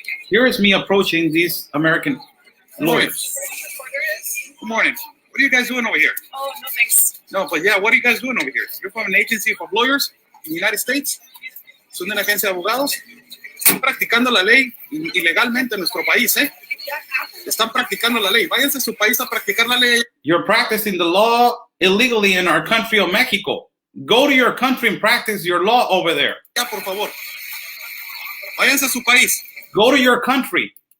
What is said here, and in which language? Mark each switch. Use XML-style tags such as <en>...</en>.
<en>Here is me approaching these American lawyers. Good morning. What are you guys doing over here? Oh, no thanks. No, but yeah, what are you guys doing over here? You're from an agency of lawyers in the United States?</en> <es>Son de una agencia de abogados. Están practicando la ley ilegalmente en nuestro país, ¿eh? Están practicando la ley. Váyanse a su país a practicar la ley.</es> <en>You're practicing the law illegally in our country of Mexico. Go to your country and practice your law over there.</en> <es>Ya, por favor. Váyanse a su país.</es> <en>Go to your country.</en>